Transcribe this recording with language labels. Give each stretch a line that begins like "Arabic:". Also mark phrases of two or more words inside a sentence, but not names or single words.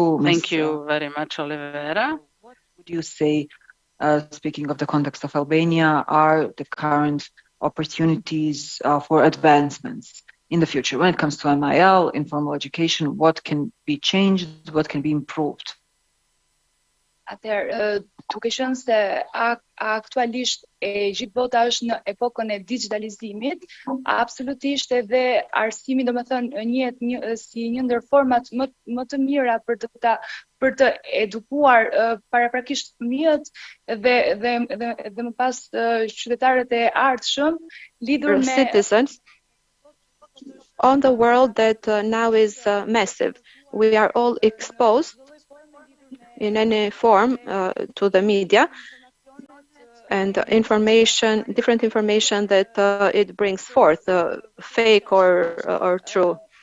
English: Thank you very much, Olivera. would you say, speaking of the context of Albania, are the current opportunities for advancements in the future when it comes to MIL, informal education? What can be changed? What can be improved?
Albanian: Atëherë, duke qenë se aktualisht gjithë bota është në epokën e digitalizimit, absolutisht edhe arsimi, domethënë, njihet si një ndër format më të mira për të edukuar paraprakisht fëmijët dhe më pas qytetarët e ardhshëm lidhur me
English: citizens on the world that now is massive. We are all exposed in any form to the media and information, different information that it brings forth, fake or true.